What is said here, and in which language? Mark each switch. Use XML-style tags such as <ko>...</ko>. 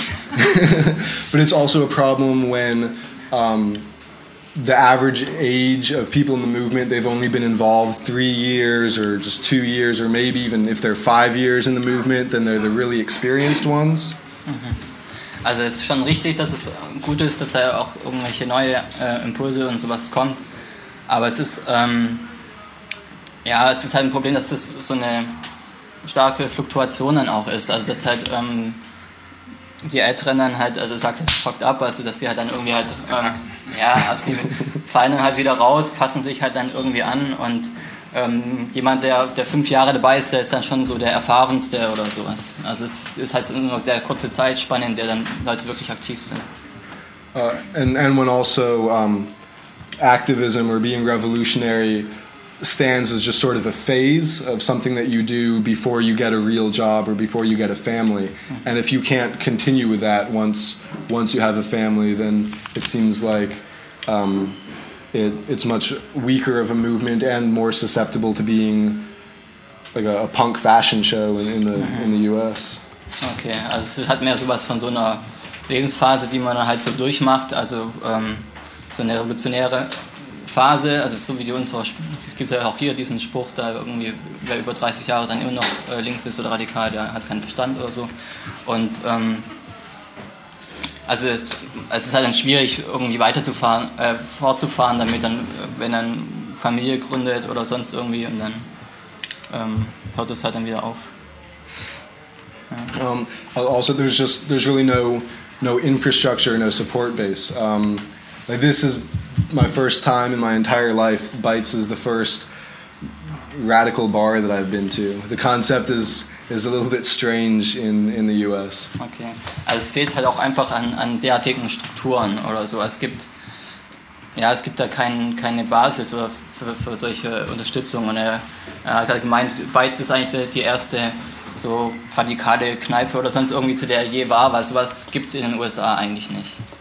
<en>but it's also a problem when the average age of people in the movement, they've only been involved 3 years or just 2 years, or maybe even if they're 5 years in the movement, then they're the really experienced ones.</en> <de>Also es ist schon richtig, dass es gut ist, dass da auch irgendwelche neue Impulse und sowas kommen, aber es ist es ist halt ein Problem, dass das so eine starke Fluktuation dann auch ist, also dass halt die Älteren dann halt, also sagt es</de> <en>fucked up,</en> <de>also dass sie halt dann irgendwie halt sie fallen dann halt wieder raus, passen sich halt dann irgendwie an, und jemand, der 5 Jahre dabei ist, der ist dann schon so der Erfahrenste oder sowas. Also es ist halt so eine sehr kurze Zeitspanne, in der dann Leute wirklich aktiv sind.</de> <en>And when also activism or being revolutionary stands as just sort of a phase of something that you do before you get a real job or before you get a family. And if you can't continue with that once you have a family, then it seems like it's much weaker of a movement and more susceptible to being like a punk fashion show in the US.</en> <de>Okay, also es hat mehr sowas von so einer Lebensphase, die man halt so durchmacht, also so eine revolutionäre Phase, also so wie die unsere, gibt es ja auch hier diesen Spruch, da irgendwie, wer über 30 Jahre dann immer noch links ist oder radikal, der hat keinen Verstand oder so. Und also es ist halt dann schwierig, irgendwie weiterzufahren, fortzufahren, damit dann, wenn dann Familie gründet oder sonst irgendwie, und dann hört es halt dann wieder auf.</de> <en>Also, there's really no infrastructure, no support base. Like, this is my first time in my entire life. Bites is the first radical bar that I've been to. The concept is a little bit strange in the U.S. Okay.</en> <de>Also, es fehlt halt auch einfach an derartigen Strukturen oder so. Es gibt da keine Basis oder für solche Unterstützung. Und er hat gemeint, Bites ist eigentlich die erste so radikale Kneipe oder sonst irgendwie, zu der er je war, weil sowas gibt es in den USA eigentlich nicht.</de>